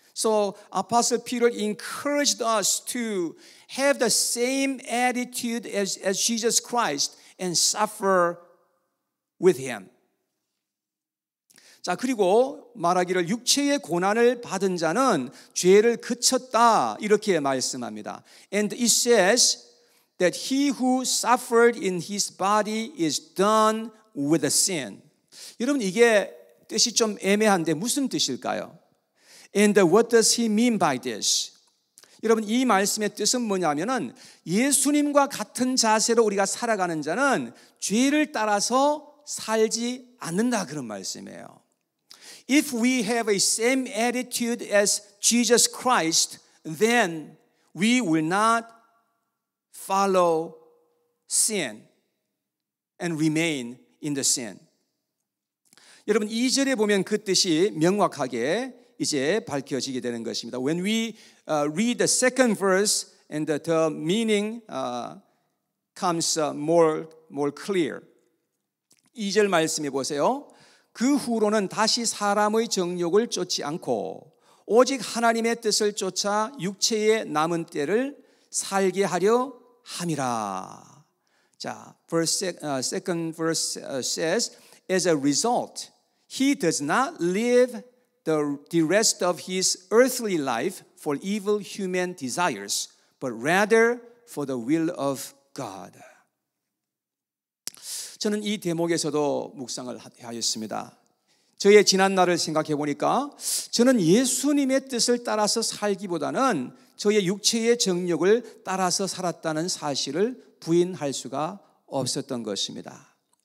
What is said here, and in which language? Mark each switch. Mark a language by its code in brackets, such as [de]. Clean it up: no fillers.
[en] So Apostle Peter encouraged us to have the same attitude as Jesus Christ and suffer with him. [ko] 자, 그리고 말하기를 육체의 고난을 받은 자는 죄를 그쳤다 이렇게 말씀합니다. [en] And it says that he who suffered in his body is done with the sin. [ko] 여러분 이게 뜻이 좀 애매한데 무슨 뜻일까요? [en] And what does he mean by this? [ko] 여러분 이 말씀의 뜻은 뭐냐면은 예수님과 같은 자세로 우리가 살아가는 자는 죄를 따라서 살지 않는다 그런 말씀이에요. [en] If we have a same attitude as Jesus Christ, then we will not follow sin and remain in the sin. [ko] 여러분 2절에 보면 그 뜻이 명확하게 이제 밝혀지게 되는 것입니다. [en] When we read the second verse and the meaning comes more clear. [ko] 2절 말씀해 보세요. 그 후로는 다시 사람의 정욕을 쫓지 않고 오직 하나님의 뜻을 쫓아 육체의 남은 때를 살게 하려 함이라. [en] 자, second verse says, as a result, he does not live the rest of his earthly life for evil human desires, but rather for the will of God. [ko] 저는 이 대목에서도 묵상을 하였습니다. 저의 지난 날을 생각해 보니까 저는 예수님의 뜻을 따라서 살기보다는 저의 육체의 정욕을 따라서 살았다는 사실을 부인할 수가 없었던 것입니다.